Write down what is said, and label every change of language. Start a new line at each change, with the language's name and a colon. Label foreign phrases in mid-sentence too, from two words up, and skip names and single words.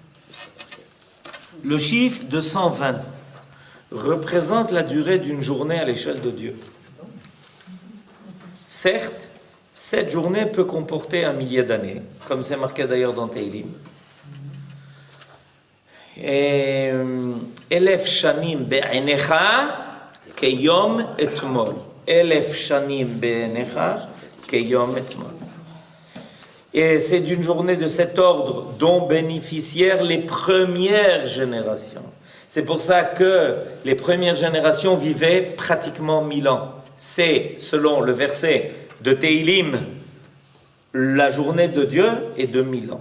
French: Le chiffre de 120 représente la durée d'une journée à l'échelle de Dieu. Certes, cette journée peut comporter 1 millier d'années, comme c'est marqué d'ailleurs dans Teilim.
Hebrew: Et אלף שנים בעיניך כיום אתמול. אלף שנים בעיניך כיום אתמול.
French: Et c'est d'une journée de cet ordre dont bénéficièrent les premières générations. C'est pour ça que les premières générations vivaient pratiquement 1000 ans. C'est, selon le verset de Teilim, la journée de Dieu est de 1000 ans.